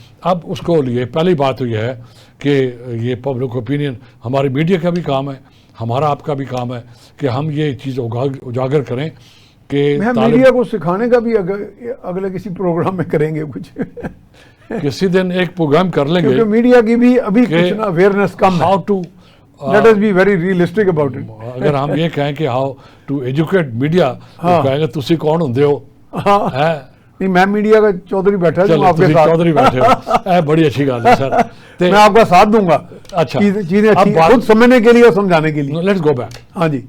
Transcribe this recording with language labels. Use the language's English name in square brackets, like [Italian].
[Urdu] اب اس کو لیے پہلی بات تو یہ ہے کہ یہ پبلک اوپینین ہمارے میڈیا کا بھی کام ہے، ہمارا آپ کا بھی کام ہے کہ ہم یہ چیز اجاگر کریں کہ میڈیا کو سکھانے کا بھی اگلے کسی پروگرام میں کریں گے کچھ. کسی دن ایک پروگرام کر لیں گے، کیونکہ میڈیا کی بھی ابھی کچھ نا اویئرنیس کم ہے. [English] How to let us be very realistic about it. [Urdu] اگر ہم یہ کہیں کہ [English] how to educate media, [Urdu] تو کہیں گے [Punjabi] تسی کون ہوندے ہو؟ [Urdu] نہیں، میں میڈیا کا چودھری بیٹھا ہوں آپ کے ساتھ. چودھری بیٹھے ہو، بڑی اچھی بات ہے سر. میں آپ کا ساتھ دوں گا. اچھا، چیزیں خود سمجھنے کے لیے اور سمجھانے کے لیے. [English] Let's go back. [Urdu] ہاں جی،